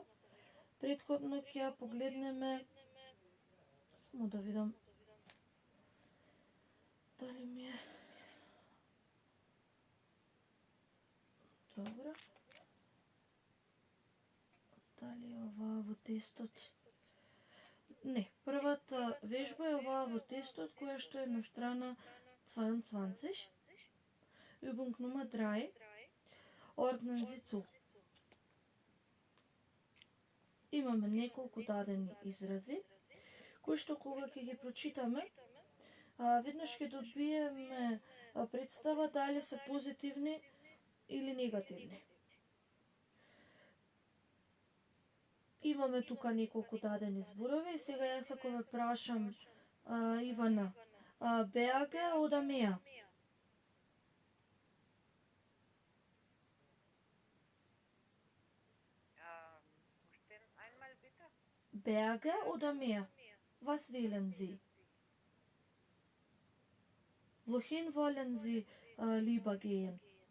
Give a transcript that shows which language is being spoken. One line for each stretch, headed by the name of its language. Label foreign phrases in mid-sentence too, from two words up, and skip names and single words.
Macedonian: Претходно ќе ја погледнеме, само да видам дали ми е добро. Дали е оваа во тестот? Не, првата вежба е оваа во тестот, која што е на страна 22.
German: Übung Nummer 3. Ordnen Sie zu.
Macedonian: Имаме неколку дадени изрази, кои што кога ќе ги прочитаме, веднаш ќе добиеме представа дали се позитивни или негативни. Имаме тука неколку дадени зборови и сега јас ако ве прашам Ивана,
German: Berge oder Meer? Verstehen einmal bitte? Berge oder Meer? Was wählen Sie? Wohin wollen Sie lieber gehen?